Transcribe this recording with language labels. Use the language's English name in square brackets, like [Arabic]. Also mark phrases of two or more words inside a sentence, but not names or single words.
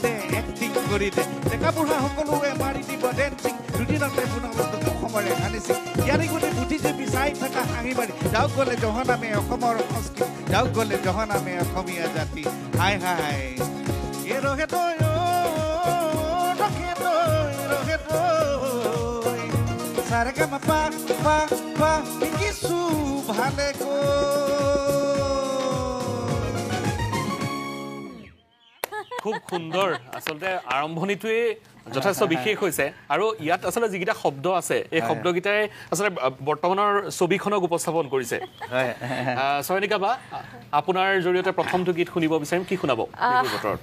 [Assamese] দে এক্টিং কৰি দে ডেকা বুঢ়া সকলোৱে মাৰি দিব ডেন্সিং দুদিনতে পুনৰবস্তু অসমৰে আনিছে ইয়াৰি গুণে বুদ্ধিজীৱী চাই থকা হাঁহি মাৰি যাওক গ'লে জহনামে অসমৰ সংস্কৃতি যাওক গ'লে জহনামে অসমীয়া জাতি হাই এ ৰহে দৈ ছাৰেগা পা পা পা হিকিছু ভালে কৈ খুব সুন্দৰ আসলে আৰম্ভণিটোৱে যথেষ্ট বিশেষ হৈছে আৰু ইয়াত আসলে যিকিটা শব্দ আছে এই শব্দকিটাই আসলে বৰ্তমানৰ ছবিখনক উপস্থাপন কৰিছে সয়নিকা বা আপোনাৰ জৰিয়তে প্ৰথমটো গীত শুনিব বিচাৰিম কি শুনাব বতৰত